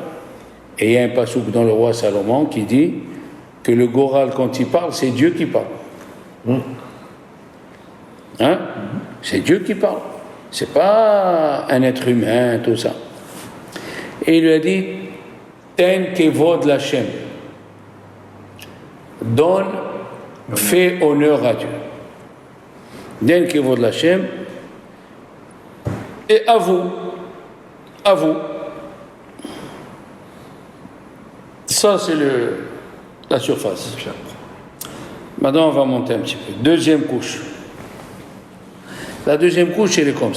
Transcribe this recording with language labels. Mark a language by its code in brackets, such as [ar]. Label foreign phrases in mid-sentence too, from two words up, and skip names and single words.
[fr] Et il y a un passouk dans le roi Salomon qui dit que le Goral, quand il parle, c'est Dieu qui parle. C'est Dieu qui parle. C'est pas un être humain, tout ça. Et il lui a dit, [he] תן כבוד לה. [fr] Donne, fais honneur à Dieu. [he] תן כבוד לה. [fr] Et à vous. Ça, c'est la surface. Maintenant, on va monter un petit peu. 2e couche. La 2e couche, elle est comme ça.